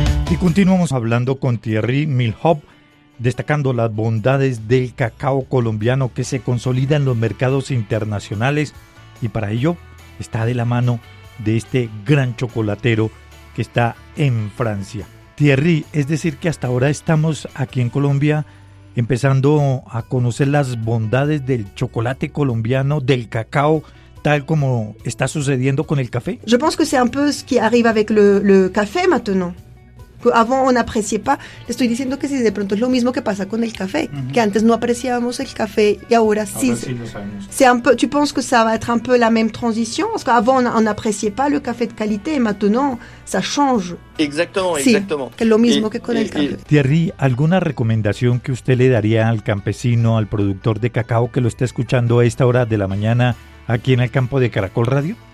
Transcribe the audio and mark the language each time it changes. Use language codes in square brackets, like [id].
[es] Y continuamos hablando con Thierry Milhoub, destacando las bondades del cacao colombiano que se consolida en los mercados internacionales, y para ello está de la mano de este gran chocolatero que está en Francia. Thierry, es decir que hasta ahora estamos aquí en Colombia empezando a conocer las bondades del chocolate colombiano, del cacao, tal como está sucediendo con el café. [fr] Je pense que c'est un peu ce qui arrive avec le café maintenant. Avant on n'appréciait pas. [es] Le estoy diciendo que si de pronto es lo mismo que pasa con el café, que antes no apreciábamos el café y ahora sí. [fr] C'est un peu, tu penses que ça va être un peu la même transition? Parce qu'avant on n'appréciait pas le café de qualité et maintenant ça change. Exactement, [es] sí, [fr] exactement. [es] Que es lo mismo que con el café. Thierry, ¿alguna recomendación que usted le daría al campesino, al productor de cacao que lo está escuchando a esta hora de la mañana aquí en el campo de Caracol Radio?